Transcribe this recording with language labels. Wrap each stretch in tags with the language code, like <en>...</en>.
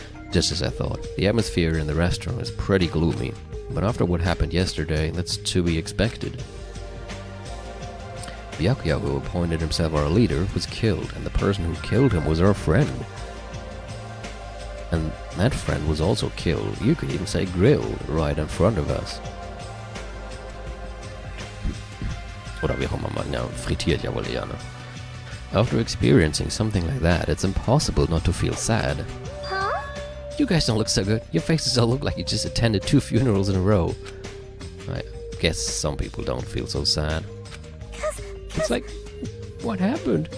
<en>Just as I thought, the atmosphere in the restaurant is pretty gloomy, but after what happened yesterday, that's to be expected. Byakuya, who appointed himself our leader, was killed, and the person who killed him was our friend. And that friend was also killed, you could even say grilled, right in front of us.</en> <de>Oder wie auch immer man, ja, frittiert ja wohl eher, ne?</de> <en>After experiencing something like that, it's impossible not to feel sad. Huh? You guys don't look so good. Your faces all look like you just attended 2 funerals in a row. I guess some people don't feel so sad. It's like, what happened?</en>